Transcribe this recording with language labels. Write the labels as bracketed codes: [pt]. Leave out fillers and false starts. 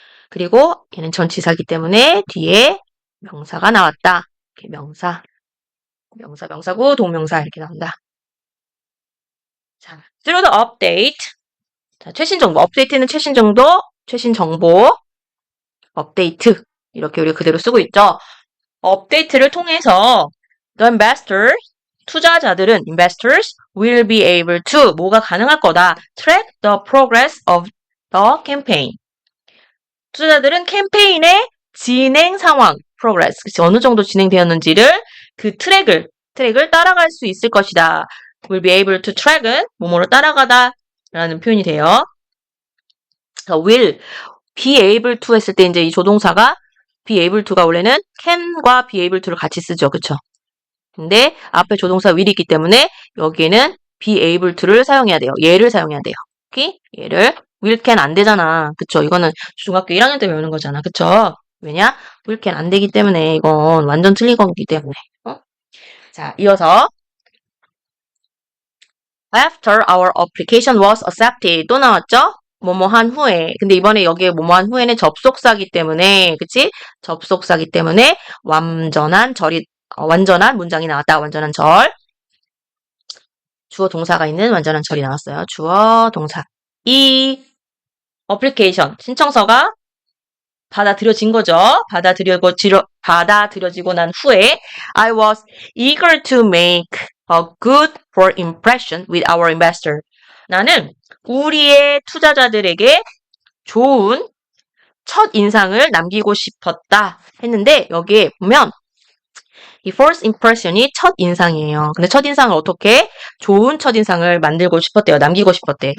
[ko] 그리고 얘는 전치사기 때문에 뒤에 명사가 나왔다. 이렇게 명사구, 동명사 이렇게 나온다. 자, [en] through the update. [ko] 자, 최신 정보. 업데이트는 최신 정보, 업데이트. 이렇게 우리가 그대로 쓰고 있죠. 업데이트를 통해서 the investors, 투자자들은 [en] investors will be able to [ko] 뭐가 가능할 거다. [en] track the progress of the campaign. [ko] 투자자들은 캠페인의 진행 상황, progress, 그치, 어느 정도 진행되었는지를 그 트랙을 따라갈 수 있을 것이다. will be able to track은 뭐뭐로 따라가다 라는 표현이 돼요. will be able to 했을 때 이제 이 조동사가 be able to가 원래는 can과 be able to를 같이 쓰죠. 그쵸? 근데 앞에 조동사 will이 있기 때문에 여기에는 be able to를 사용해야 돼요. 얘를 사용해야 돼요. 오케이? 얘를 will can 안 되잖아. 그쵸? 이거는 중학교 1학년 때 배우는 거잖아. 그쵸? 왜냐? will can 안 되기 때문에 이건 완전 틀린 거기 때문에. 자, 이어서 [en] After our application was accepted [ko] 또 나왔죠? 뭐뭐한 후에. 근데 이번에 여기에 뭐뭐한 후에는 접속사기 때문에, 그치? 접속사기 때문에 완전한 문장이 나왔다. 완전한 절. 주어 동사가 있는 완전한 절이 나왔어요. 주어 동사. 이 어플리케이션 신청서가 받아들여진 거죠. 받아들여지고 난 후에 [en] I was eager to make a good first impression with our investor. [ko] 나는 우리의 투자자들에게 좋은 첫 인상을 남기고 싶었다 했는데 여기에 보면 이 first impression이 첫 인상이에요. 근데 첫 인상을 어떻게 좋은 첫 인상을 만들고 싶었대요. 남기고 싶었대.